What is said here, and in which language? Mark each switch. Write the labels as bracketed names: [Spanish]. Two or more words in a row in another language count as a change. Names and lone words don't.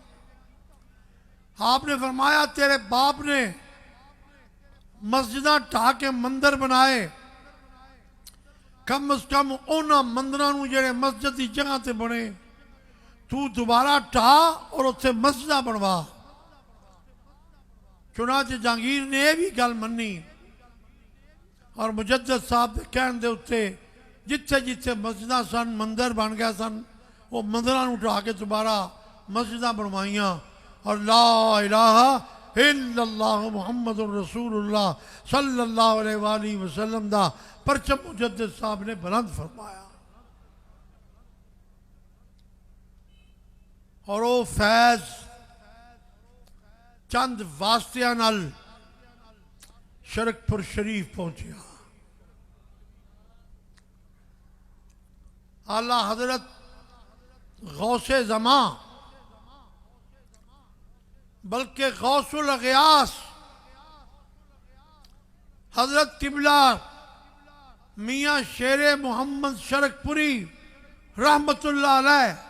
[Punjabi] آپ نے فرمایا، تیرے باپ نے مسجداں ڈھا کے مندر بنائے، کم از کم اوہناں مندراں نوں جیہڑے مسجد کی جگہ تے بنے توں دوبارہ ڈھا اور اوتھے مسجداں بنوا. چنانچہ جہانگیر نے یہ بھی گل منی اور مجدد صاحب کے کہنے دے اتے جتھے جتھے مسجداں سن، مندر بن گئے سن، وہ مندراں نوں ڈھا کے دوبارہ مسجداں بنوائیاں اور [Arabic] لا إله إلا الله محمد رسول الله صلى الله عليه وسلم [Punjabi] دا پرچم مجدد صاحب نے بلند فرمایا. اور وہ فیض چند واسطیاں نال شرقپور شریف پہنچا. اعلیٰ حضرت غوث زماں بلکہ غوث الاغیاث حضرت قبلہ میاں شیر محمد شرقپوری [Arabic] رحمة الله عليه,